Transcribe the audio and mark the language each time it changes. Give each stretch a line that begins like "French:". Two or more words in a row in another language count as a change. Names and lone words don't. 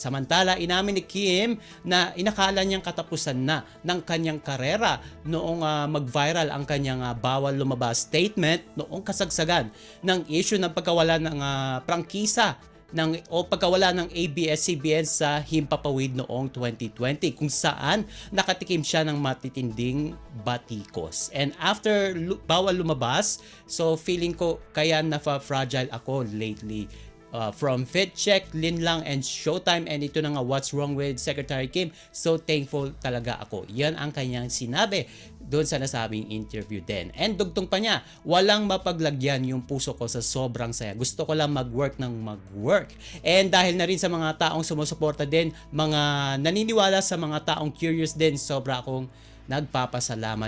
Filipino: Samantala, inamin ni Kim na inakala niyang katapusan na ng kanyang karera noong mag-viral ang kanyang bawal lumabas statement noong kasagsagan ng issue ng pagkawala ng prangkisa o pagkawala ng ABS-CBN sa himpapawid noong 2020 kung saan nakatikim siya ng matitinding batikos.
English: And after
Filipino: bawal lumabas, so feeling ko kaya na-fragile ako lately.
English: From Fit Check, Linlang, and Showtime, and
Filipino: ito na nga
English: What's Wrong with Secretary Kim.
Filipino: So thankful talaga ako. Yan ang kanyang sinabi doon sa nasabing interview din. And dugtong pa niya, walang mapaglagyan yung puso ko sa sobrang saya. Gusto ko lang mag-work ng mag-work. And dahil na rin sa mga taong sumusuporta din, mga naniniwala sa mga taong curious din, sobra akong nagpapasalamat.